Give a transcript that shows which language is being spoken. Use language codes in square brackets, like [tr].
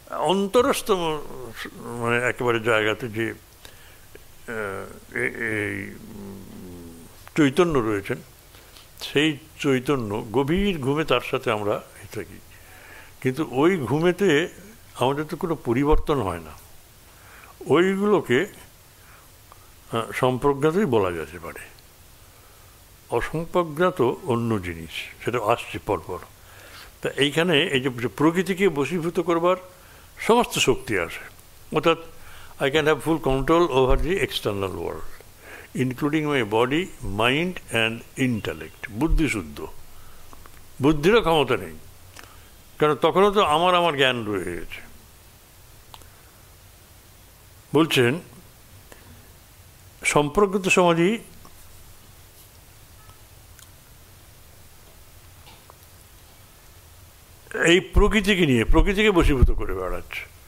[bn] অন্তরস্থ মানে একেবারে জায়গাতে যে এই চৈতন্য রয়েছেন, সেই চৈতন্য গভীর ঘুমে তার সাথে আমরা থাকি, কিন্তু ওই ঘুমেতে আমাদের তো কোনো পরিবর্তন হয় না। ওইগুলোকে সম্প্রজ্ঞাতই বলা যেতে পারে। অসম্প্রজ্ঞাত অন্য জিনিস, সেটা আসছে পরপর। তা এইখানে এই যে প্রকৃতিকে বশীভূত করবার সমস্ত শক্তি আসে, অর্থাৎ [en] I can have full control over the external world, including my body, mind and intellect. [bn] বুদ্ধি শুদ্ধ, বুদ্ধিরও ক্ষমতা নেই, কারণ তখনও তো আমার জ্ঞান রয়ে গেছে। বলছেন সম্প্রজ্ঞাত সমাধি এই প্রকৃতিকে বশীভূত করে বেড়াচ্ছে।